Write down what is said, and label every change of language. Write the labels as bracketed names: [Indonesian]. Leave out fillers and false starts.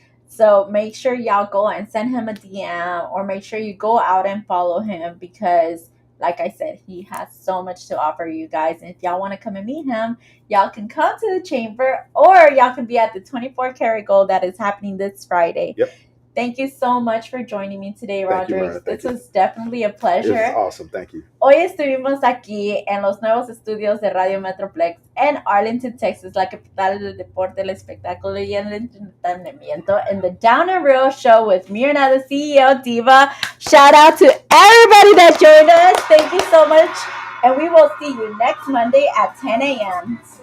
[English] So make sure y'all go and send him a DM, or make sure you go out and follow him, because like I said, he has so much to offer you guys. And if y'all want to come and meet him, y'all can come to the chamber, or y'all can be at the 24 Karat Gold that is happening this Friday. Yep. Thank you so much for joining me today, Roderick. This was definitely a pleasure. This is awesome. Thank you. [Spanish] Hoy estuvimos aquí en los nuevos estudios de Radio Metroplex en Arlington, Texas, la capital del deporte, el espectáculo y el entretenimiento, [English] in the Down and Real Show with MIRNA, the CEO Diva. Shout out to everybody that joined us. Thank you so much. And we will see you next Monday at 10 a.m.